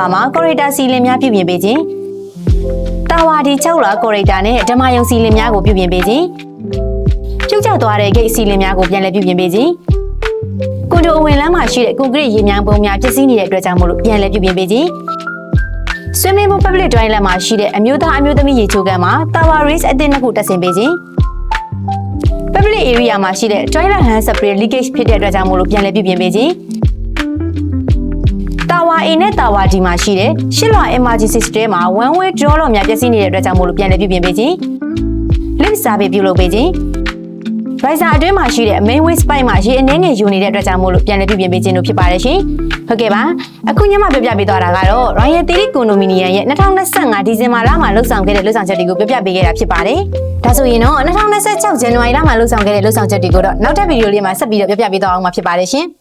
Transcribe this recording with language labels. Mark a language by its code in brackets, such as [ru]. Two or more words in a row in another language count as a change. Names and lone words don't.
[my] မှာ Corridor စီလင်များပြုပြင်ပေးခြင်း။ Tower D6 လာ Corridor နဲ့ဓမ္မယုံစီလင်များကိုပြုပြင်ပေးခြင်း။ပြုတ်ကျသွားတဲ့ gate စီလင်များကိုပြန်လည်ပြုပြင်ပေးခြင်း။ကွန်ဒိုအဝင်လမ်းမှာရှိတဲ့ကွန်ကရစ်ရေမြောင်းပုံများပျက်စီးနေတဲ့အတွက်ကြောင့်မို့လို့ပြန်လည်ပြုပြင်ပေးခြင်း။ [en] Swimming pool public toilet [my] မှာရှိတဲ့အမျိုးသားအမျိုးသမီးရေချိုးခန်းမှာ Tower Race အသစ်နှစ်ခုတက်ဆင်ပေးခြင်း။ [en] Public area [my] မှာရှိတဲ့ [en] toilet hand spray leakage [my] ဖြစ်တဲ့အတွက်ကြောင့်မို့လို့ပြန်လည်ပြုပြင်ပေးခြင်း ။ Tower A နဲ့ Tower D မှာရှိတဲ့ရှစ်လွှာ [en] emergency system [my] မှာ [en] one way draw [my] လို့များပျက်စီးနေတဲ့အတွက်ကြောင့်မို့လို့ပြန်လည်ပြုပြင်ပေးခြင်း။ [en] Lift survey [my] ပြုလုပ်ပေးခြင်း။ Riser အတွင်းမှာရှိတဲ့ [en] main waste pipe [my] မှာရေအနှဲငယ်ယူနေတဲ့အတွက်ကြောင့်မို့လို့ပြန်လည်ပြုပြင်ပေးခြင်းတို့ဖြစ်ပါတယ်ရှင်။ဟုတ်ကဲ့ပါ။အခုညမှာပြောပြပေးသွားတာကတော့ Royal Theory Condominium ရဲ့2025ဒီဇင်ဘာလမှာလှုပ်ဆောင်ခဲ့တဲ့လှုပ်ဆောင်ချက်တွေကိုပြောပြပေးခဲ့တာဖြစ်ပါတယ်။ဒါဆိုရင်တော့2026ဇန်နဝါရီလမှာလှုပ်ဆောင်ခဲ့တဲ့လှုပ်ဆောင်ချက်တွေကိုတော့နောက်ထပ်ဗီဒီယိုလေးမှာဆက်ပြီးတော့ပြောပြပေးသွားအောင်မှာဖြစ်ပါတယ်ရှင်။